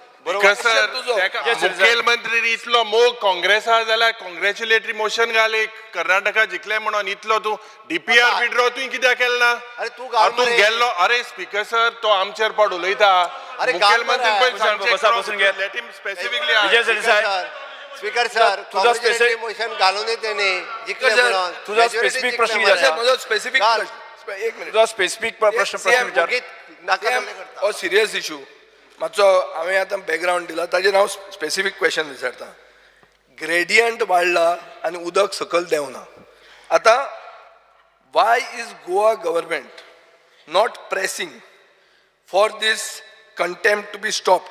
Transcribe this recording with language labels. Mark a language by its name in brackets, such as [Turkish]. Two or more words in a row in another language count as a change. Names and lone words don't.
[Konkani] मुखेलमंत्री इतलो मोग काँग्रेसा जाल्यार [English] congratulatory motion [Konkani] घाल एक कर्नाटका जिखले म्हणून. इतलो तू DPR विड्रॉ तुवें कित्याक केलें ना? अरे तूं गेल्लो. अरे स्पीकर सर, तो आमचेर पड उलयता. मुखेलमंत्री स्पीकर सर, तुझा मोशन घालून त्यांनी जिखले म्हणून. तुझा स्पेसिफिक प्रश्न म्हजो स्पेसिफिक एक मिनिट तुझा स्पेसिफिक प्रश्न विचार. नाका जाल्लें करता. हो [English] serious issue [Konkani] मातसो हांवें आतां बॅकग्रावंड दिला ताजेर हांव [English] specific question [Konkani] विचारता. ग्रेडियंट वाडला आनी उदक सकयल देंवना. [English] आतां why is Goa government not pressing for this contempt to be stopped.